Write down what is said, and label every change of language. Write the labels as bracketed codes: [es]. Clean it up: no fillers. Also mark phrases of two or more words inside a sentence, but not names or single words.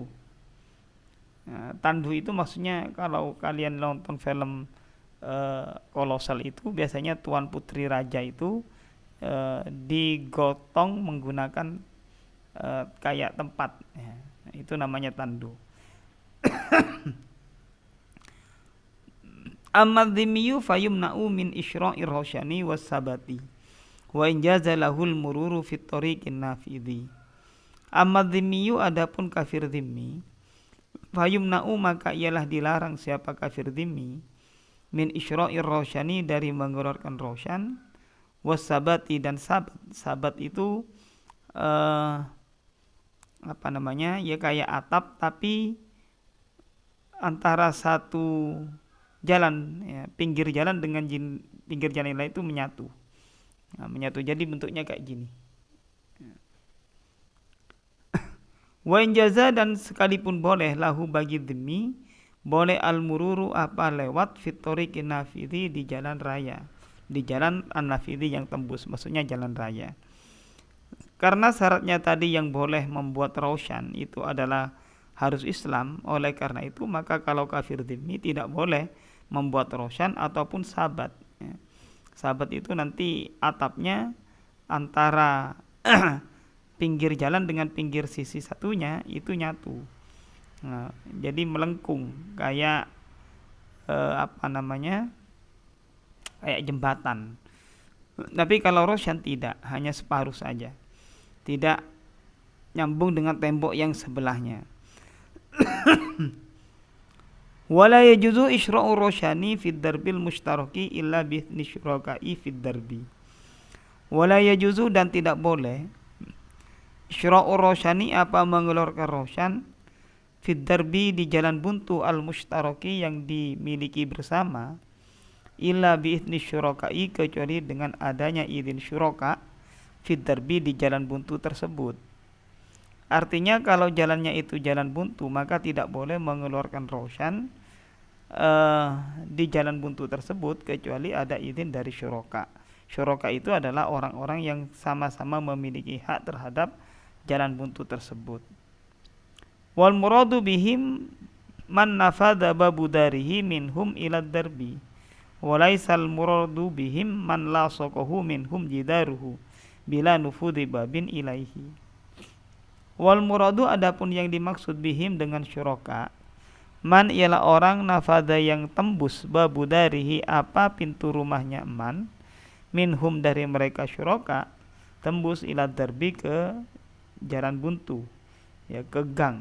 [id] Nah, tandu itu maksudnya kalau kalian nonton film kolosal itu biasanya tuan putri raja itu digotong menggunakan kayak tempat ya, itu namanya tandu. [ar] أما الذمي فيمنع من إشراع الروشن والساباط وإن جاز له المرور في الطريق النافذ. أما الذمي [id] adapun kafir dhimmi, fayumna'u maka ialah dilarang siapa kafir dhimmi, [ar] من إشراع الروشن [id] dari mengeluarkan rosyan, wassabati dan sabat. Sabat itu ya kayak atap tapi antara satu jalan ya, pinggir jalan dengan pinggir jalan lain itu menyatu. Nah, menyatu jadi bentuknya kayak gini. [ar] وإن جاز [id] dan sekalipun boleh lahu bagi dhimmi, boleh al-mururu apa lewat [ar] في الطريق النافذ [id] di jalan raya, di jalan an-nafidhi yang tembus, maksudnya jalan raya. Karena syaratnya tadi yang boleh membuat rosyan itu adalah harus Islam, oleh karena itu maka kalau kafir dhimmi tidak boleh membuat rosyan ataupun sabat ya. Sabat itu nanti atapnya antara pinggir jalan dengan pinggir sisi satunya itu nyatu. Nah, jadi melengkung kayak kayak jembatan. Tapi kalau rosyan tidak, hanya separuh saja, tidak nyambung dengan tembok yang sebelahnya. [ar] ولا يجوز إشراع الروشن في الدرب المشترك إلا بشركاء في الدرب. ولا يجوز [id] dan tidak boleh [ar] إشراع الروشن [id] apa mengeluarkan rosyan [ar] في الدرب [id] di jalan buntu al mushtaraki yang dimiliki bersama, [ar] إلا بشركاء [id] kecuali dengan adanya izin syuraka [ar] في الدرب [id] di jalan buntu tersebut. Artinya kalau jalannya itu jalan buntu maka tidak boleh mengeluarkan rosyan di jalan buntu tersebut kecuali ada izin dari syuraka. Syuraka itu adalah orang-orang yang sama-sama memiliki hak terhadap jalan buntu tersebut. [ar] والمراد بهم من نفذ باب داره منهم إلى درب وليس المراد بهم من لصقه منهم جداره بلا نفوذ باب إليه. والمراد [id] adapun yang dimaksud bihim dengan syuraka, man ialah orang nafadha yang tembus [ar] باب داره [id] apa pintu rumahnya man, minhum dari mereka syuraka, tembus [ar] إلى درب [id] ke jalan buntu ya, ke gang.